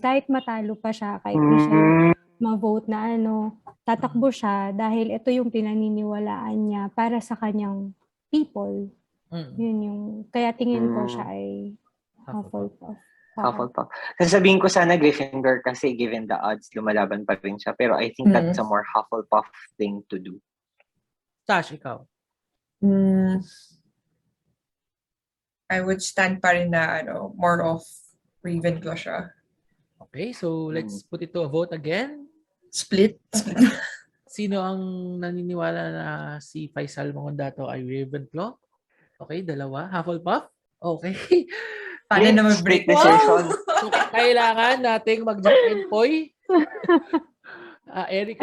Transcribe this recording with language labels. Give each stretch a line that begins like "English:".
Filipino: Kahit matalo pa siya, kahit di siya ma-vote na tatakbo siya dahil ito yung pinaniniwalaan niya para sa kanyang people. Yun yung, kaya tingin ko siya ay Hufflepuff. Hufflepuff. Sasabihin ko sana Gryffindor kasi
English: given the odds,
Filipino: lumalaban pa rin siya.
English: Pero I think that's a more Hufflepuff thing to do.
Filipino: Tash, ikaw?
English: I would stand
Filipino: pa rin na
English: more of Ravenclaw siya. Okay, so let's put it to a vote again. Split.
Filipino: Sino ang naniniwala na si Faisal Mangondato ay Ravenclaw? Okay, dalawa. Hufflepuff? Okay. Paano na mag-break
English: decision?
Filipino: So, kailangan nating mag-jump and poy. Eric,